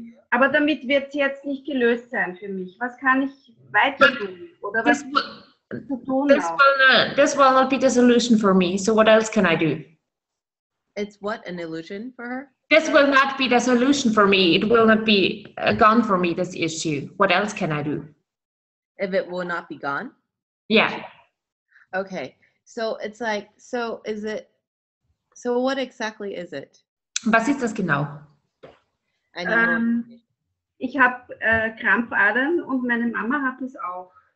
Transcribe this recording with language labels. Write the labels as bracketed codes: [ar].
[de] Aber damit wird es jetzt nicht gelöst sein für mich. Was kann ich weiter tun? Oder was zu tun [en] This will not be the solution for me. So what else can I do? It's what, an illusion for her? This will not be the solution for me. It will not be gone for me, this issue. What else can I do? If it will not be gone? Yeah. Okay. So it's like, so what exactly is it? [de] Was ist das genau? [en] I need [de] ich habe Krampfadern und meine Mama hat es auch.